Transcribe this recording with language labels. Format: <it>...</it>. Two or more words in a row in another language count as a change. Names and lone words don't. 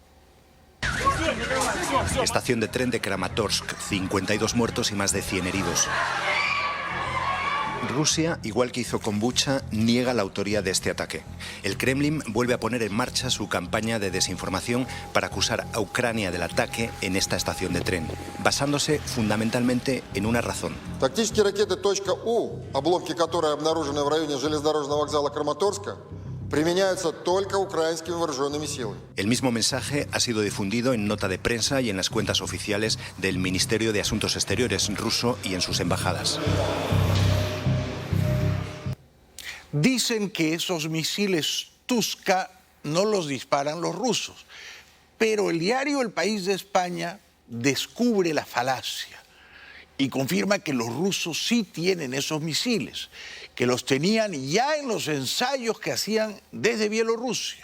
<es>Estación de tren de Kramatorsk, 52 muertos y más de 100 heridos. Rusia, igual que hizo con Bucha, niega la autoría de este ataque. El Kremlin vuelve a poner en marcha su campaña de desinformación para acusar a Ucrania del ataque en esta estación de tren, basándose fundamentalmente en una razón.</es> <ru>Тактические ракеты .У, обломки которой обнаружены в районе железнодорожного вокзала Краматорска, применяются только украинскими вооруженными силами.</ru> <es>El mismo mensaje ha sido difundido en nota de prensa y en las cuentas oficiales del Ministerio de Asuntos Exteriores ruso y en sus embajadas. Dicen que esos misiles Tuska no los disparan los rusos, pero el diario El País de España descubre la falacia y confirma que los rusos sí tienen esos misiles, que los tenían ya en los ensayos que hacían desde Bielorrusia.</es>